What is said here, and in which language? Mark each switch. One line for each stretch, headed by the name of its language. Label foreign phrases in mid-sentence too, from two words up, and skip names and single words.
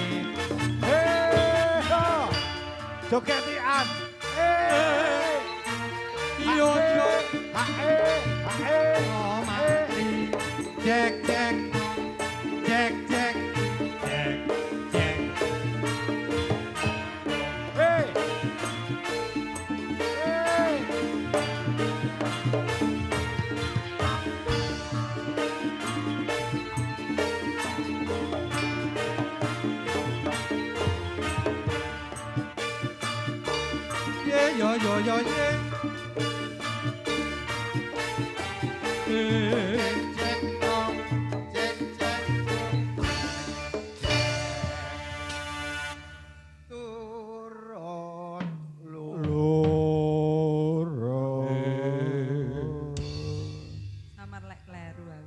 Javanese: Ho. Jogetian. Yo yo. Oh, mati. Jek jek. Jek jek. Jek jek. Hey. Hey. Ye yo yo yo ye. Cek dong, cek cek. Turun Samar lek kleru aku.